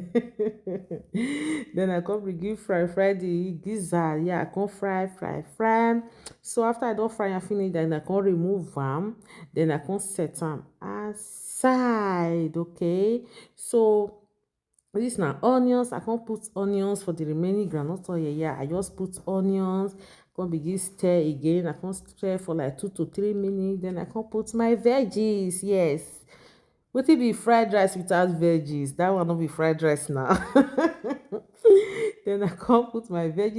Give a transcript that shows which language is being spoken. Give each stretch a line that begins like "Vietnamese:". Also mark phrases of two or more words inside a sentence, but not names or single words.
Nigerian Pidgin: Then I come begin fry the gizzard. Yeah, I come fry. So after I don fry am finish, then I come remove am. Then I come set am aside. Okay, so this na onions. I come put onions for the remaining groundnut oil. Yeah, I just put onions, come begin stir again. I come stir for like 2 to 3 minutes. Then I come put my veggies. Yes, wetin be fried rice without veggies? That one no be fried rice now. Then I come put my veggies.